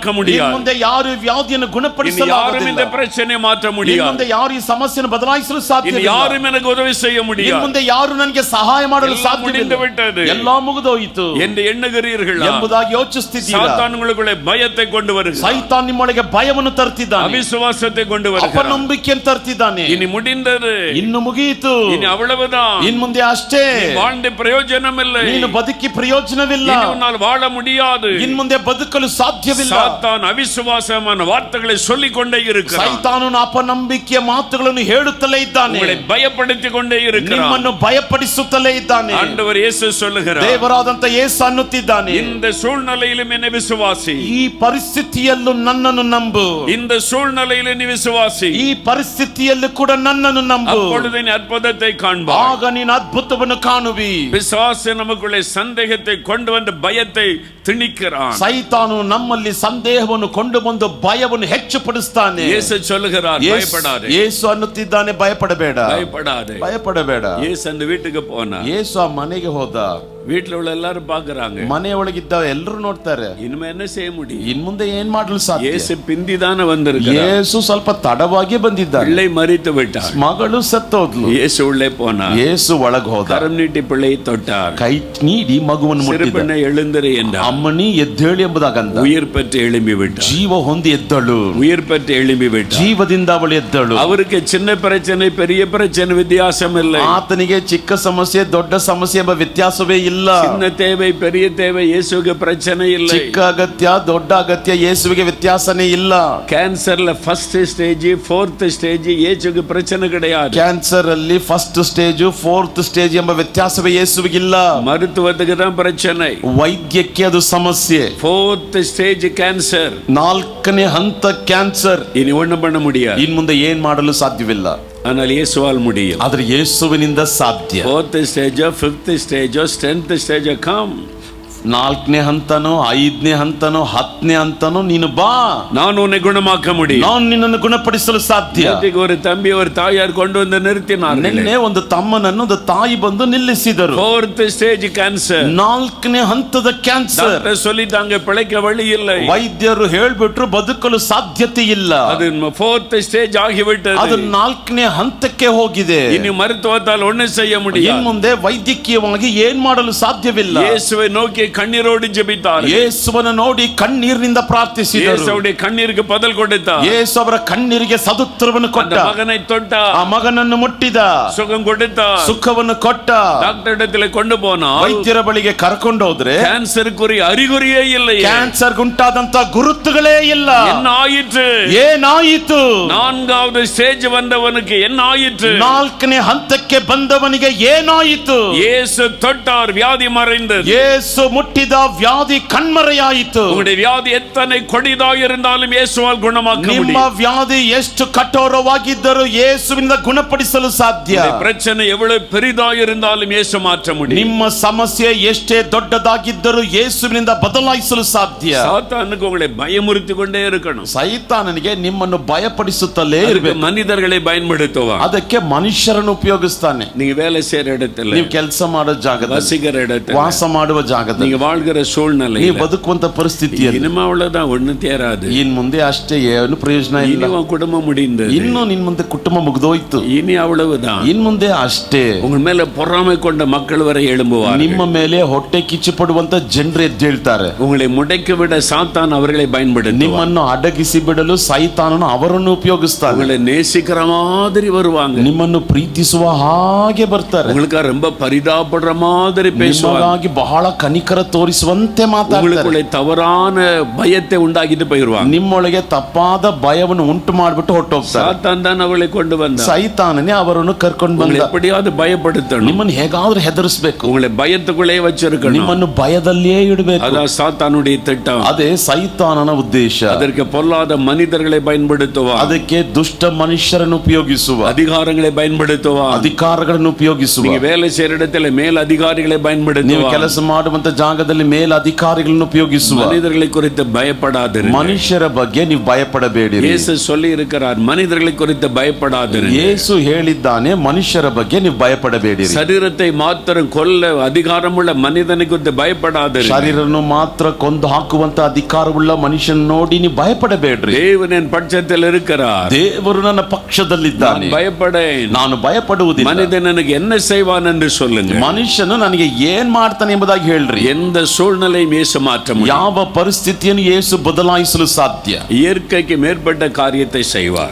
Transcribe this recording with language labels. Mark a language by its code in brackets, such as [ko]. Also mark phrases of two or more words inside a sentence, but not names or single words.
[kn] ಇನ್ನು [ta] முடியாது. [kn] ಮುಂದೆ ಯಾರು ಈ ವ್ಯಾಧಿಯನ್ನು [ta] இனி [kn] ಗುಣಪಡಿಸಲು [ta] யாரும் இந்த [kn] ಆಗುವುದಿಲ್ಲ. [ta] பிரச்சனையை மாற்ற [kn] ಇನ್ನು [ta] முடியாது. [kn] ಮುಂದೆ ಯಾರು ಈ ಸಮಸ್ಯೆಯನ್ನು ಬದಲಾಯಿಸಲು [ta] இனி [kn] ಸಾಧ್ಯವಿಲ್ಲ. [ta] யாரும் எனக்கு உதவி செய்ய [kn] ಇನ್ನು [ta] முடியாது. [kn] ಮುಂದೆ ಯಾರು ನನಗೆ ಸಹಾಯ ಮಾಡಲು [ta] எல்லாம் [kn] ಸಾಧ್ಯವಿಲ್ಲ. [ta] முடிந்து விட்டது [kn] ಎಲ್ಲಾ ಮುಗಿದೋಯಿತು [ta] என்று எண்ணுகிறீர்களா? [kn] ಎಂಬುದಾಗಿ ಯೋಚಿಸುತ್ತಿದ್ದೀರಾ? [ta] சாத்தான் உங்களுக்குள்ளே பயத்தை கொண்டு வருகிறார், [kn] ಸೈತಾನ್ ನಿಮ್ಮೊಳಗೆ ಭಯವನ್ನು ತರ್ತಿದ್ದಾನೆ, [ta] அவிசுவாசத்தை கொண்டு வருகிறார். [kn] ಅಪನಂಬಿಕೆಯನ್ನು ತರ್ತಿದ್ದಾನೆ. [ta] இனி முடிந்தது, [kn] ಇನ್ನು ಮುಗಿಯಿತು, [ta] இனி அவ்வளவுதான். [kn] ಇನ್ ಮುಂದೆ ಅಷ್ಟೇ, [ta] நீ வாழ்ந்த பிரயோஜனம் இல்லை. [kn] ನೀನು ಬದುಕಿ ಪ್ರಯೋಜನವಿಲ್ಲ, [ta] இனி உன்னால் வாழ முடியாது. [kn] ಇನ್ ಮುಂದೆ ಬದುಕಲು ಸಾಧ್ಯವಿಲ್ಲ. [ta] சாத்தான் அவிசுவாசமான வார்த்தைகளை சொல்லிக் கொண்டே இருக்கிறான். [kn] ಸೈತಾನನು ಅಪನಂಬಿಕೆಯ ಮಾತುಗಳನ್ನು ಹೇಳುತ್ತಲೇ ಇದ್ದಾನೆ, [ta] உங்களை பயப்படுத்திக் கொண்டே இருக்கிறான். [kn] ನಿಮ್ಮನ್ನು ಭಯಪಡಿಸುತ್ತಲೇ ಇದ್ದಾನೆ. [ta] ஆண்டவர் இயேசு சொல்லுகிறார், [kn] ದೇವರಾದಂತ ಯೇಸು ಅನ್ನುತ್ತಿದ್ದಾನೆ, [ta] இந்த சூழ்நிலையிலும் என்னை விசுவாசி. [kn] ಈ ಪರಿಸ್ಥಿತಿಯಲ್ಲೂ ನನ್ನನ್ನು ನಂಬು, [ta] இந்த சூழ்நிலையிலும் நீ விசுவாசி. [kn] ಈ ಪರಿಸ್ಥಿತಿಯಲ್ಲೂ ಕೂಡ ನನ್ನನ್ನು ನಂಬು, [ta] அப்பொழுது நீ அற்புதத்தை காண்பாய். [kn] ಆಗ ನೀನು ಅದ್ಭುತವನ್ನು ಕಾಣುವಿ. [ta] பிசாசு நமக்குள்ளே சந்தேகத்தை கொண்டு வந்து பயத்தை திணிக்கிறான். [kn] ಸೈತಾನು ನಮ್ಮಲ್ಲಿ ಸಂದೇಹವನ್ನು ಕೊಂಡು ಬಂದು ಭಯವನ್ನು ಹೆಚ್ಚು ಪಡಿಸ್ತಾನೆ. [ta] இயேசு சொல்லுகிறார், பயப்படாதே, [kn] ಯೇಸು ಅನ್ನುತ್ತಿದ್ದಾನೆ, ಭಯಪಡಬೇಡ, [ta] பயப்படாதே. [kn] ಭಯಪಡಬೇಡ. [ta] இயேசு அந்த வீட்டுக்கு போனா, [kn] ಯೇಸು ಆ ಮನೆಗೆ ಹೋದ. [ta] வீட்டுல உள்ள எல்லாரும் பாக்குறாங்க, [kn] ಮನೆಯೊಳಗಿದ್ದ ಎಲ್ಲರೂ ನೋಡ್ತಾರೆ. [ta] இனிமே என்ன செய்ய முடியும்? [kn] ಇನ್ ಮುಂದೆ ಏನ್ ಮಾಡಲು ಸಾಧ್ಯ? [ta] இயேசு பிந்திதான வந்திருக்கிறார். [kn] ಯೇಸು ಸ್ವಲ್ಪ ತಡವಾಗಿ ಬಂದಿದ್ದಾನೆ. [ta] பிள்ளை மரித்து விட்டார். [kn] ಮಗಳು ಸತ್ತೋದ್ಲು. [ta] இயேசு உள்ளே போனார். [kn] ಯೇಸು ಒಳಗೆ ಹೋದ. [ta] கரம் நீட்டி பிள்ளையை தொட்டார். [kn] ಕೈ ನೀಡಿ ಮಗುವನ್ನು ಮುಟ್ಟಿದ. [ta] சிறுபெண்ணை எழுந்திரு என்றார். [kn] ಅಮ್ಮನಿ ಎದ್ದೇಳಿ ಎಂಬುದಾಗಂದ. [ta] உயிர் பெற்று எழும்பி விட்டார். [kn] ಜೀವ ಹೊಂದಿ ಎದ್ದಳು. [ta] உயிர் பெற்று எழும்பி விட்டார். [kn] ಜೀವದಿಂದ ಅವಳು ಎದ್ದಳು. [ta] அவருக்கு சின்ன பிரச்சனை பெரிய பிரச்சனை வித்தியாசம் இல்லை. [kn] ಆತನಿಗೆ ಚಿಕ್ಕ ಸಮಸ್ಯೆ ದೊಡ್ಡ ಸಮಸ್ಯೆ ಎಂಬ ವ್ಯತ್ಯಾಸವೇ ಇಲ್ಲ. [ta] சின்ன தேவை பெரிய தேவை இயேசுவுக்கு பிரச்சனை இல்லை. [kn] ಚಿಕ್ಕ ಅಗತ್ಯ ದೊಡ್ಡ ಅಗತ್ಯ ಯೇಸುವಿಗೆ ವ್ಯತ್ಯಾಸನೇ ಇಲ್ಲ. [ta] கேன்சர்ல [en] first stage fourth stage [ta] இயேசுவுக்கு பிரச்சனை கிடையாது. [kn] ಕ್ಯಾನ್ಸರ್ ಅಲ್ಲಿ [en] first stage fourth stage [kn] ಎಂಬ ವ್ಯತ್ಯಾಸವೇ ಯೇಸುವಿಗಿಲ್ಲ. [ta] மருத்துவத்துக்கு தான் பிரச்சனை. [kn] ವೈದ್ಯಕ್ಕೆ ಅದು ಸಮಸ್ಯೆ. [en] fourth stage cancer. [kn] 4ನೇ ಹಂತ ಕ್ಯಾನ್ಸರ್. [ta] இனி ஒண்ணும் பண்ண முடியாது. [kn] ಇನ್ ಮುಂದೆ ಏನ್ ಮಾಡಲು ಸಾಧ್ಯವಿಲ್ಲ. [ta] ஆனால் இயேசுவால் முடியும். [kn] ಆದ್ರೆ ಯೇಸುವಿನಿಂದ ಸಾಧ್ಯ. [en] fourth stageo fifth stageo 10th stageo come. [kn] 4ನೇ ಹಂತನೋ 5ನೇ ಹಂತನೋ 10ನೇ ಹಂತನೋ ನೀನು ಬಾ, [ta] நான் உன்னை குணமாக்க முடியும். [kn] ನಾನು ನಿನ್ನನ್ನು ಗುಣಪಡಿಸಲು ಸಾಧ್ಯ. [ta] ஒரு தம்பி ஒரு தாயார் கொண்டு வந்து நிறுத்தினார். [kn] ನಿನ್ನೆ ಒಂದು ತಮ್ಮನನ್ನು ಒಂದು ತಾಯಿ ಬಂದು ನಿಲ್ಲಿಸಿದರು. [en] fourth stage cancer. [kn] 4ನೇ ಹಂತದ ಕ್ಯಾನ್ಸರ್. [ta] ಡಾಕ್ಟರ್ சொல்லிட்டாங்க பிழைக்க வழி இல்லை. [kn] ವೈದ್ಯರು ಹೇಳ್ಬಿಟ್ರು ಬದುಕಲು ಸಾಧ್ಯತೆ ಇಲ್ಲ. [ta] ಅದು [en] fourth stage [ta] ಆಗಿಬಿಟ್ಟது. [kn] ಅದು 4ನೇ ಹಂತಕ್ಕೆ ಹೋಗಿದೆ. [ta] இன்னு மருத்துவத்தால் ஒண்ணும் செய்ய முடியாது. [kn] ಇನ್ನು ಮುಂದೆ ವೈದ್ಯಕೀಯವಾಗಿ ಏನ್ ಮಾಡಲು ಸಾಧ್ಯವಿಲ್ಲ. [ta] ಯೇಸುவை நோக்கி கண்ணீரோடு ஜெபித்தார்கள். [kn] ಯೇಸುವನ್ನು ನೋಡಿ ಕಣ್ಣೀರಿನಿಂದ ಪ್ರಾರ್ಥಿಸಿದರು. [ta] இயேசு அவருடைய கண்ணீருக்கு பதில் கொடுத்தார். [kn] ಯೇಸು ಅವರ ಕಣ್ಣೀರಿಗೆ ಸದುತ್ತರವನ್ನು ಕೊಟ್ಟ. [ta] அந்த மகனை தொட்டார். [kn] ಆ ಮಗನನ್ನು ಮುಟ್ಟಿದ. [ta] சுகம் கொடுத்தார். [kn] ಸುಖವನ್ನು ಕೊಟ್ಟ. [ta] டாக்டர் இடத்துல கொண்டு போனார். [kn] ವೈದ್ಯರ ಬಳಿಗೆ ಕರ್ಕೊಂಡು ಹೋದ್ರೆ [ta] கேன்சருக்குரிய அறிகுறியே இல்லை. [kn] ಕ್ಯಾನ್ಸರ್ ಉಂಟಾದಂತ ಗುರುತುಗಳೇ ಇಲ್ಲ. [ta] என்ன ஆயிற்று? [kn] ಏನಾಯಿತು? [ta] 4வது ஸ்டேஜ் வந்தவனுக்கு என்ன ஆயிற்று? [kn] 4ನೇ ಹಂತಕ್ಕೆ ಬಂದವನಿಗೆ ಏನಾಯಿತು? [ta] இயேசு தொட்டார், வியாதி மறைந்தது. [kn] ಯೇಸು ಮುಟ್ಟಿದ, ವ್ಯಾಧಿ ಕಣ್ಮರೆಯಾಯಿತು. [ta] உங்களுடைய வியாதி எத்தனை கொடிதாக இருந்தாலும் இயேசுவால் குணமாக்க [kn] ನಿಮ್ಮ [ta] முடியும். [kn] ವ್ಯಾಧಿ ಎಷ್ಟು ಕಠೋರವಾಗಿದ್ದರೂ ಯೇಸುವಿನಿಂದ ಗುಣಪಡಿಸಲು ಸಾಧ್ಯ. [ta] உங்களுடைய பிரச்சனை எவ்வளவு பெரிதாக இருந்தாலும் இயேசு மாற்ற முடியும். [kn] ನಿಮ್ಮ ಸಮಸ್ಯೆ ಎಷ್ಟೇ ದೊಡ್ಡದಾಗಿದ್ದರೂ ಯೇಸುವಿನಿಂದ ಬದಲಾಯಿಸಲು ಸಾಧ್ಯ. [ta] சாத்தானுக்கு உங்களை பயமுறுத்தி கொண்டே இருக்கணும். [kn] ಸೈತಾನನಿಗೆ ನಿಮ್ಮನ್ನು ಭಯಪಡಿಸುತ್ತಲೇ [ta] அதுக்கு [kn] ಇರಬೇಕು. [ta] மனிதர்களை பயன்படுத்துவான். [kn] ಅದಕ್ಕೆ ಮನುಷ್ಯರನ್ನು ಉಪಯೋಗಿಸ್ತಾನೆ. [ta] நீங்க வேலை செய்யற இடத்துல, [kn] ನೀವು ಕೆಲಸ ಮಾಡೋ ಜಾಗದಲ್ಲಿ, [ta] வசிக்கிற இடத்துல, [kn] ವಾಸ ಮಾಡುವ ಜಾಗದಲ್ಲಿ, [ta] நீங்க வாழ்கிற சூழ்நிலை, [kn] ನೀವು ಬದುಕುವಂತ ಪರಿಸ್ಥಿತಿಯಲ್ಲಿ [ta] இனிமே அவ்வளவுதான், ஒண்ணு தேராது. [kn] ಇನ್ ಮುಂದೆ ಅಷ್ಟೇ ಏನು ಪ್ರಯೋಜನ ಇಲ್ಲ. [ta] இனி உன் குடும்பம் முடிந்தது. [kn] ಇನ್ನು ನಿನ್ ಮುಂದೆ ಕುಟುಂಬ ಮುಗಿದೋಯ್ತು. [ta] இனி அவ்வளவுதான். [kn] ಇನ್ ಮುಂದೆ ಅಷ್ಟೇ. [ta] உங்க மேல பொறாமை கொண்ட மக்கள் வரை எழும்புவார்கள். [kn] ನಿಮ್ಮ ಮೇಲೆ ಹೊಟ್ಟೆ ಕಿಚ್ಚು ಪಡುವಂತ ಜನರು ಎದ್ದೇಳ್ತಾರೆ. [ta] உங்களை முடக்கி விட சாத்தான் அவர்களை பயன்படுத்துவான். [kn] ನಿಮ್ಮನ್ನು ಅಡಗಿಸಿ ಬಿಡಲು ಸೈತಾನನು ಅವರನ್ನು ಉಪಯೋಗಿಸ್ತಾನೆ. [ta] உங்களை நேசிக்கிற மாதிரி வருவாங்க. [kn] ನಿಮ್ಮನ್ನು ಪ್ರೀತಿಸುವ ಹಾಗೆ ಬರ್ತಾರೆ. [ta] உங்களுக்கு ரொம்ப பரிதாபப்படுற மாதிரி பேசுவாங்க. [kn] ನಿಮಗಾಗಿ ಬಹಳ ಕನಿಕರ ತೋರಿಸುವಂತೆ ಮಾತಾಡ್ತಾರೆ. [ta] உங்களுக்குள்ள தவறான பயத்தை உண்டாக்கிட்டு போயிடுவாங்க. [kn] ನಿಮ್ಮೊಳಗೆ ತಪ್ಪಾದ ಭಯವನ್ನು ಉಂಟು ಮಾಡಿಬಿಟ್ಟು ಹೊರಟೋಗ್ತಾರೆ. [ta] சாத்தான் தான் அவளை கொண்டு வந்தான். [kn] ಸೈತಾನನೇ ಅವರನ್ನು ಕರ್ಕೊಂಡು [ta] உங்களை [kn] ಬಂದ. [ta] எப்படியாவது பயப்படுத்தணும். [kn] ನಿಮ್ಮನ್ನು ಹೇಗಾದ್ರೂ ಹೆದರಿಸಬೇಕು. [ta] உங்களை பயத்துக்குள்ளே வச்சிருக்கணும். [kn] ನಿಮ್ಮನ್ನು ಭಯದಲ್ಲಿಯೇ ಇಡಬೇಕು. [ta] அதான் சாத்தானுடைய திட்டம். [kn] ಅದೇ ಸೈತಾನನ ಉದ್ದೇಶ. [ta] அதற்கு பொல்லாத மனிதர்களை பயன்படுத்துவான். [kn] ಅದಕ್ಕೆ ದುಷ್ಟ ಮನುಷ್ಯರನ್ನು ಉಪಯೋಗಿಸುವ, [ta] அதிகாரங்களை பயன்படுத்துவான். [kn] ಅಧಿಕಾರಗಳನ್ನು ಉಪಯೋಗಿಸುವ. [ta] நீங்க வேலை செய்யற இடத்துல மேல் அதிகாரிகளை [kn] ನೀವು [ta] பயன்படுத்துவான். [kn] ಕೆಲಸ ಮಾಡುವಂತ ಜಾಗದಲ್ಲಿ ಮೇಲ್ ಅಧಿಕಾರಿಗಳನ್ನು ಉಪಯೋಗಿಸುವ. [ta] மனிதர்களை குறித்து பயப்படாதிரு. [kn] ಮನುಷ್ಯರ ಬಗ್ಗೆ ನೀವು ಭಯಪಡಬೇಡಿ. [ta] இயேசு சொல்லி இருக்கிறார், மனிதர்களை குறித்து பயப்படாதிரு. [kn] ಯೇಸು ಹೇಳಿದ್ದಾನೆ, ಮನುಷ್ಯರ ಬಗ್ಗೆ ನೀವು ಭಯಪಡಬೇಡಿ. [ta] சரீரத்தை மாத்திரம் கொல்ல அதிகாரமுள்ள மனிதனை குறித்து பயப்படாதிரு. [kn] ಶರೀರನ್ನು ಮಾತ್ರ ಕೊಂದು ಹಾಕುವಂತ ಅಧಿಕಾರವುಳ್ಳ ಮನುಷ್ಯನ ನೋಡಿ ನೀವು ಭಯಪಡಬೇಡ್ರಿ. [ta] தேவன் என் பட்சத்தில் இருக்கிறார். [kn] ದೇವರು ನನ್ನ ಪಕ್ಷದಲ್ಲಿದ್ದಾನೆ, [ta] நான் பயப்படேன். [kn] ನಾನು ಭಯಪಡುವುದಿಲ್ಲ. [ta] மனிதன் எனக்கு என்ன செய்வான் என்று சொல்லுங்க. [kn] ಮನುಷ್ಯನು ನನಗೆ ಏನ್ ಮಾಡ್ತಾನೆ ಎಂಬುದಾಗಿ ಹೇಳ್ರಿ. [ta] எந்த சூழ்நிலையும் இயேசு மாற்ற முடியும். [kn] ಯಾವ ಪರಿಸ್ಥಿತಿಯನ್ನು ಯೇಸು ಬದಲಾಯಿಸಲು ಸಾಧ್ಯ. [ta] இயற்கைக்கு மேற்பட்ட காரியத்தை செய்வார்.